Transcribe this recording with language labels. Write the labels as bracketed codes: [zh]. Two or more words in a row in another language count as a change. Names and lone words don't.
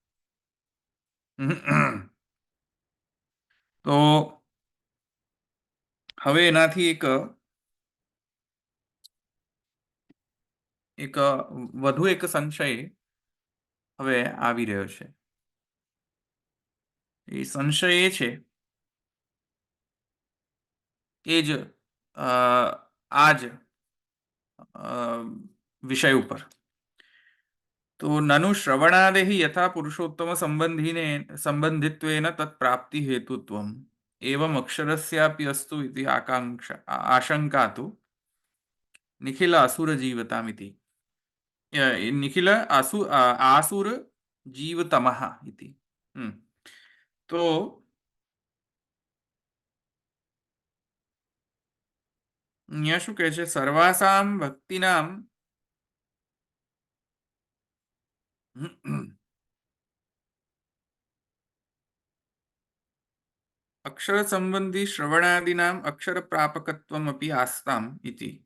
[gu] તો હવે એનાથી એક વધુ એક સંશય હવે આવી રહ્યો છે. એ સંશય એ છે એ જ આજ વિષય ઉપર. [sa] તો નनु શ્રવણાદેः यथा पुरुषोत्तम संबंधित्वेन तत्प्राप्ति हेतुत्वम् एवम् अक्षरस्यापि अस्तु इति आशंका तु निखिल असुर जीवतामिति निखिल आसुर जीवतमः इति. [gu] तो અહીંયા શું કહે છે? [sa] सर्वासाम भक्तिनाम अक्षर संबंधी श्रवणादिनाम अक्षर प्रापकत्वमपि आस्ताम इति.